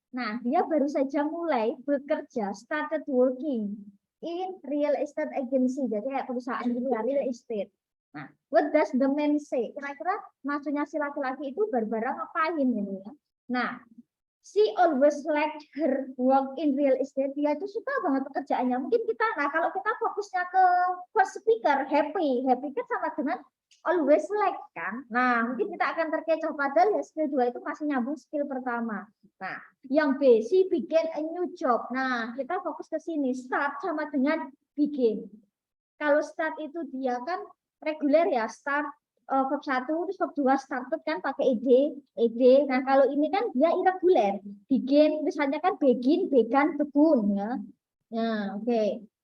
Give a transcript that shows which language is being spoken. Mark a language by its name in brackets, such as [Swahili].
[Indonesian] Nah, dia baru saja mulai bekerja, [English] started working in real estate agency. [Indonesian] Jadi kayak perusahaan real estate. Nah, [English] what does the man say? [Indonesian] Kira-kira maksudnya si laki-laki itu Barbara ngapain ini ya? [English] Nah, she always liked her work in real estate. [Indonesian] Dia itu suka banget pekerjaannya. Mungkin kita, nah kalau kita fokusnya ke first speaker, happy kan sama dengan always like kan. Nah, mungkin kita akan terkecoh padahal ya skill 2 itu masih nyambung skill pertama. [English] Nah, yang B, she began a new job. [Indonesian] Nah, kita fokus ke sini. Start sama dengan begin. Kalau start itu dia kan reguler ya, start verb 1 terus verb 2 started kan pakai ed. Nah, kalau ini kan dia irregular. Begin misalnya kan begin, began, begun ya. Nah, oke.